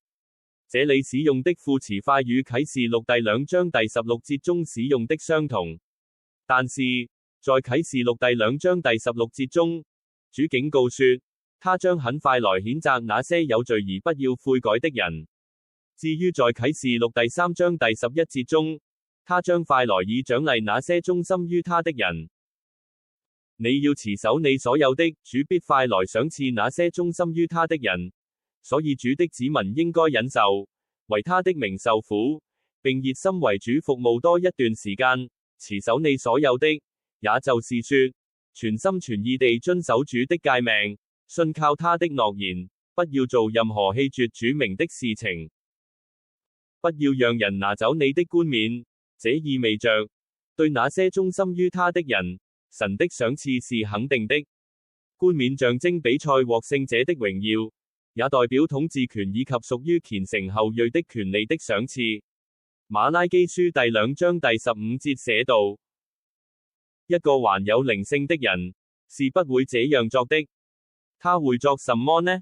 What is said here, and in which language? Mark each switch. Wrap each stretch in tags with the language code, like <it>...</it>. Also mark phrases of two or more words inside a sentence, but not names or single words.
<zh>這裏使用的副詞法與啟示錄第2章第16節中使用的相同，但是在啟示錄第2章第16節中，主警告說，他將很快來譴責那些有罪而不要悔改的人。至於在啟示錄第3章第11節中，他將快來以獎勵那些忠心於他的人。你要持守你所有的，主必快來賞賜那些忠心於他的人。所以主的子民應該忍受，為他的名受苦，並熱心為主服務多一段時間，持守你所有的。也就是說，全心全意地遵守主的誡命，信靠他的諾言，不要做任何棄絕主名的事情，不要讓人拿走你的冠冕。這意味着，對那些忠心於他的人，神的賞賜是肯定的。冠冕象徵比賽獲勝者的榮耀，也代表統治權以及屬於虔誠後裔的權利的賞賜。馬拉基書第2章第15節寫道，一個還有靈性的人，是不會這樣作的。他會作什麼呢？</zh>